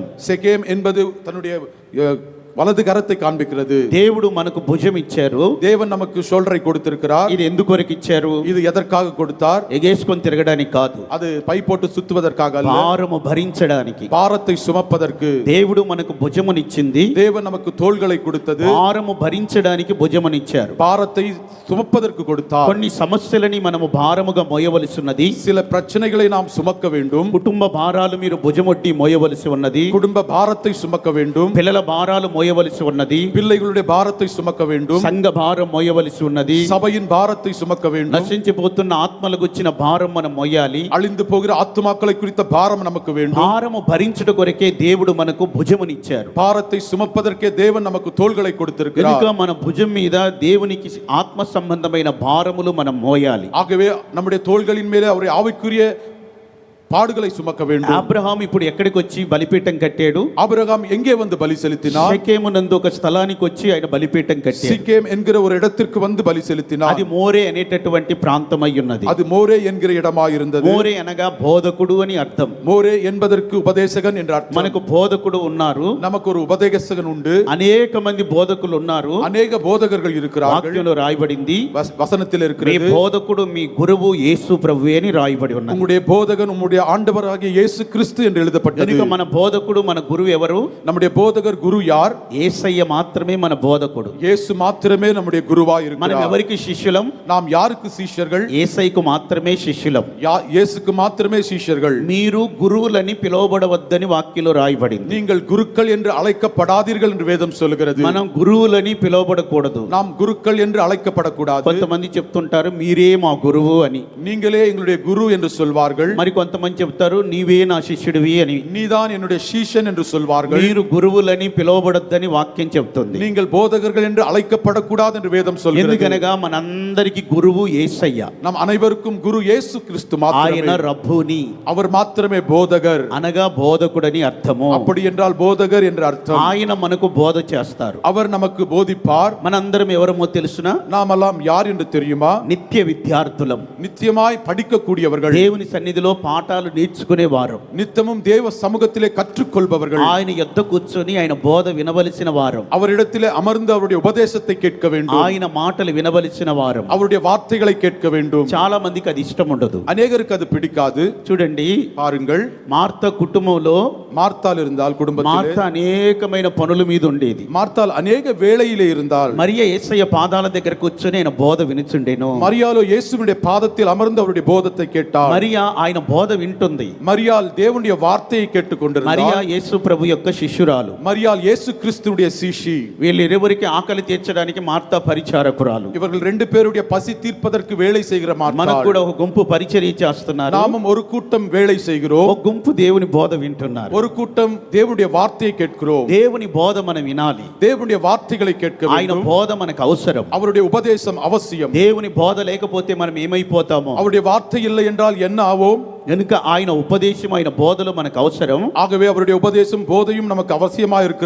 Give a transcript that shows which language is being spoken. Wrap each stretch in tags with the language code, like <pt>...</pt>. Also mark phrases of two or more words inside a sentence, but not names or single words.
<ta>செகேம் என்பது தன்னுடைய வலது கரத்தை காண்பிக்கிறது.</ta> <te>దేవుడు మనకు భుజం ఇచ్చారు.</te> <ta>தேவன் நமக்கு ஷோல்டரை கொடுத்திருக்கிறார்.</ta> <te>ఇది ఎందుకు వరకు ఇచ్చారు?</te> <ta>இது எதற்காக கொடுத்தார்?</ta> <te>ఎగేసుకొని తిరగడానికి కాదు,</te> <ta>அது பை போட்டு சுத்துவதற்காக அல்ல,</ta> <te>భారము భరించడానికి.</te> <ta>பாரத்தை சுமப்பதற்கு.</ta> <te>దేవుడు మనకు భుజమునిచ్చింది.</te> <ta>தேவன் நமக்கு தோள்களை கொடுத்தது.</ta> <te>భారము భరించడానికి భుజమునిచ్చారు.</te> <ta>பாரத்தை சுமப்பதற்கு கொடுத்தார்.</ta> <te>కొన్ని సమస్యలని మనము భారముగా మోయవలసి ఉన్నది.</te> <ta>சில பிரச்சனைகளை நாம் சுமக்க வேண்டும்.</ta> <te>కుటుంబ భారాలు మీరు భుజమొట్టి మోయవలసి ఉన్నది.</te> <ta>குடும்ப பாரத்தை சுமக்க வேண்டும்.</ta> <te>పిల్లల భారాలు మోయవలసి ఉన్నది.</te> <ta>பிள்ளைகளுடைய பாரத்தை சுமக்க வேண்டும்.</ta> <te>సంఘ భారం మోయవలసి ఉన్నది.</te> <ta>சபையின் பாரத்தை சுமக்க வேண்டும்.</ta> <te>నశించిపోతున్న ఆత్మలకు వచ్చిన భారం మనం మోయాలి.</te> <ta>அழிந்து போகிற ஆத்துமாக்களை குறித்த பாரம் நமக்கு வேண்டும்.</ta> <te>భారము భరించుట కొరకే దేవుడు మనకు భుజమునిచ్చారు.</te> <ta>பாரத்தை சுமப்பதற்கே தேவன் நமக்கு தோள்களை கொடுத்திருக்கிறார்.</ta> <te>కనుక మన భుజం మీద దేవునికి ఆత్మ సంబంధమైన భారములు మనం మోయాలి.</te> <ta>ஆகவே நம்முடைய தோள்களின் மேலே அவருடைய ஆவிக்குரிய பாடுகளை சுமக்க வேண்டும்.</ta> <te>అబ్రహాం ఇప్పుడు ఎక్కడికి వచ్చి బలిపీఠం కట్టాడు?</te> <ta>ஆபிரகாம் எங்கே வந்து பலி செலுத்தினார்?</ta> <te>షెకెము నందు ఒక స్థలానికి వచ్చి ఆయన బలిపీఠం కట్టాడు.</te> <ta>சிக்கேம் என்கிற ஒரு இடத்திற்கு வந்து பலி செலுத்தினார்.</ta> <te>అది మోరే అనేటటువంటి ప్రాంతం అయి ఉన్నది.</te> <ta>அது மோரே என்கிற இடமாய் இருந்தது.</ta> <te>మోరే అనగా బోధకుడు అని అర్థం.</te> <ta>மோரே என்பதற்கு உபதேசகன் என்ற அர்த்தம்.</ta> <te>మనకు బోధకుడు ఉన్నారు,</te> <ta>நமக்கு ஒரு உபதேசகன் உண்டு,</ta> <te>అనేక మంది బోధకులు ఉన్నారు.</te> <ta>அநேக போதகர்கள் இருக்கிறார்கள்.</ta> <te>వాక్యంలో రాయబడింది,</te> <ta>வசனத்தில்</ta> <te>మీ</te> <ta>இருக்கிறது,</ta> <te>బోధకుడు మీ గురువు యేసు ప్రభువే అని రాయబడి ఉన్నది.</te> <ta>உங்களுடைய போதகன் உம்முடைய ஆண்டவராகிய இயேசு கிறிஸ்து என்று எழுதப்பட்டது.</ta> <te>కనుక మన బోధకుడు మన గురువు ఎవరు?</te> <ta>நம்முடைய போதகர் குரு யார்?</ta> <te>యేసయ్య మాత్రమే మన బోధకుడు.</te> <ta>இயேசு மாத்திரமே நம்முடைய குருவாய்</ta> <te>మనం</te> <ta>இருக்கிறார்.</ta> <te>ఎవరికి శిష్యులం?</te> <ta>நாம் யாருக்கு சீஷர்கள்?</ta> <te>యేసయ్యకు మాత్రమే శిష్యులం.</te> <ta>இயேசுக்கு மாத்திரமே சீஷர்கள்.</ta> <te>మీరు గురువులని పిలువబడవద్దని వాక్యంలో రాయబడింది.</te> <ta>நீங்கள் குருக்கள் என்று அழைக்கப்படாதீர்கள் என்று வேதம் சொல்கிறது.</ta> <te>మనం గురువులని పిలువబడకూడదు.</te> <ta>நாம் குருக்கள் என்று அழைக்கப்படக்கூடாது.</ta> <te>కొంతమంది చెప్తుంటారు మీరే మా గురువు అని.</te> <ta>நீங்களே எங்களுடைய குரு என்று சொல்வார்கள்.</ta> <te>మరి కొంతమంది చెప్తారు నీవే నా శిష్యుడివి అని.</te> <ta>நீதான் என்னுடைய சீஷன் என்று சொல்வார்கள்.</ta> <te>మీరు గురువులని పిలువబడొద్దని వాక్యం చెప్తుంది.</te> <ta>நீங்கள் போதகர்கள் என்று அழைக்கப்படக்கூடாது என்று வேதம் சொல்கிறது.</ta> <te>ఎందుకనగా మనందరికి గురువు యేసయ్య.</te> <ta>நம் அனைவருக்கும் குரு இயேசு கிறிஸ்து</ta> <te>ఆయన</te> <ta>மாத்திரமே.</ta> <te>రబ్బుని</te> <ta>அவர் మాత్రమే போதகர்.</ta> <te>అనగా బోధకుడని అర్థము.</te> <ta>அப்படி என்றால் போதகர் என்ற அர்த்தம்.</ta> <te>ఆయన మనకు బోధ చేస్తారు.</te> <ta>அவர் நமக்கு போதிப்பார்.</ta> <te>మనందరం ఎవరమో తెలుసునా?</te> <ta>நாமெல்லாம் யார் என்று தெரியுமா?</ta> <te>నిత్య విద్యార్థులం.</te> <ta>நித்தியமாய் படிக்கக்கூடியவர்கள்,</ta> <te>దేవుని సన్నిధిలో పాఠాలు నేర్చుకునేవారు.</te> <ta>நித்தமும் தேவ சமூகத்திலே கற்றுக்கொள்பவர்கள்,</ta> <te>ఆయన యొద్ద కూర్చొని ఆయన బోధ వినవలసిన వారు,</te> <ta>அவரிடத்திலே அமர்ந்து அவருடைய உபதேசத்தை கேட்க வேண்டும்,</ta> <te>ఆయన మాటలు వినవలసిన వారు.</te> <ta>அவருடைய வார்த்தைகளை கேட்க வேண்டும்.</ta> <te>చాలా మందికి అది ఇష్టం ఉండదు.</te> <ta>அநேகருக்கு அது பிடிக்காது.</ta> <te>చూడండి,</te> <ta>பாருங்கள்,</ta> <te>మార్త కుటుంబంలో</te> <ta>மார்த்தால் இருந்தால் குடும்பத்திலே,</ta> <te>మార్త అనేకమైన పనుల మీద ఉండేది.</te> <ta>மார்த்தால் அநேக வேளையிலே இருந்தால்,</ta> <te>మరియ యేసయ్య పాదాల దగ్గర కూర్చొని ఆయన బోధ వినుచుండెను.</te> <ta>மரியாளோ இயேசுவினுடைய பாதத்தில் அமர்ந்து அவருடைய போதத்தை கேட்டார்.</ta> <te>మరియా ఆయన బోధ వింటుంది.</te> <ta>மரியாள் தேவனுடைய வார்த்தையை கேட்டுக்கொண்டிருந்தார்.</ta> <te>మరియా యేసు ప్రభు యొక్క శిష్యురాలు.</te> <ta>மரியாள் இயேசு கிறிஸ்துவுடைய சீஷி.</ta> <te>వీళ్ళిరువురికి ఆకలి తీర్చడానికి మార్త పరిచారకురాలు.</te> <ta>இவர்கள் ரெண்டு பேருடைய பசி தீர்ப்பதற்கு வேலை செய்கிற</ta> <te>మనకు</te> <ta>மார்த்தாள்.</ta> <te>కూడా ఒక గుంపు పరిచర్య చేస్తున్నారు.</te> <ta>நாமும் ஒரு கூட்டம் வேலை செய்கிறோம்.</ta> <te>ఒక గుంపు దేవుని బోధ వింటున్నారు.</te> <ta>ஒரு கூட்டம் தேவனுடைய வார்த்தையை கேட்கிறோம்.</ta> <te>దేవుని బోధ మనం వినాలి.</te> <ta>தேவனுடைய வார்த்தைகளை கேட்க</ta> <te>ఆయన</te> <ta>வேண்டும்.</ta> <te>బోధ మనకు అవసరం.</te> <ta>அவருடைய உபதேசம் அவசியம்.</ta> <te>దేవుని బోధ లేకపోతే మనం ఏమైపోతామో.</te> <ta>அவருடைய வார்த்தை இல்லை என்றால் என்ன ஆவோம்?</ta> <te>కనుక ఆయన ఉపదేశం, ఆయన బోధలు మనకు అవసరం.</te> <ta>ஆகவே அவருடைய உபதேசம் போதையும் நமக்கு அவசியமா இருக்கிறது.</ta>